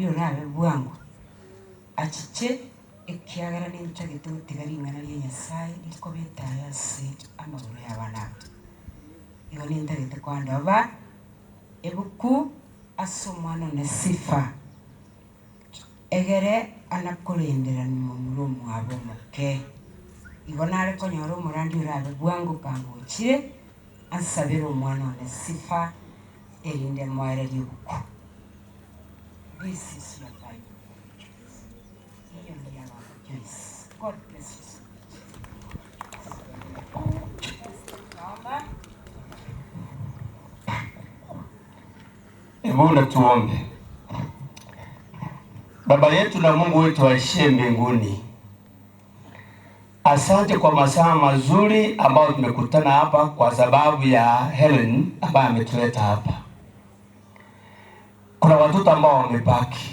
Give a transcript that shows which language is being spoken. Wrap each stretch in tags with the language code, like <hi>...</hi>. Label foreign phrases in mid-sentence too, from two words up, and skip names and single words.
<guz>orabe bwangu achiche ekiagara ni mchagito tigaringana lye Nyasaye liko betaya se amaguru y'abana iyo ni ndagite kwanda ba ebuku asomwana ne SIFA egere anakolendera ni mumurumu abo make ibonare konyoro umurandi urabe bwangu kangukire ansabira umwana ne SIFA erinde mwere libuku.</guz> <en>This is your Bible. Yes. God bless you.</en> <sw>Mungu tuombe. Baba yetu na Mungu wetu aishie mbinguni, Asante kwa masaa mazuri ambayo tumekutana hapa kwa sababu ya Helen ambaye ametuleta hapa. Kuna watoto ambao wamebaki.</sw>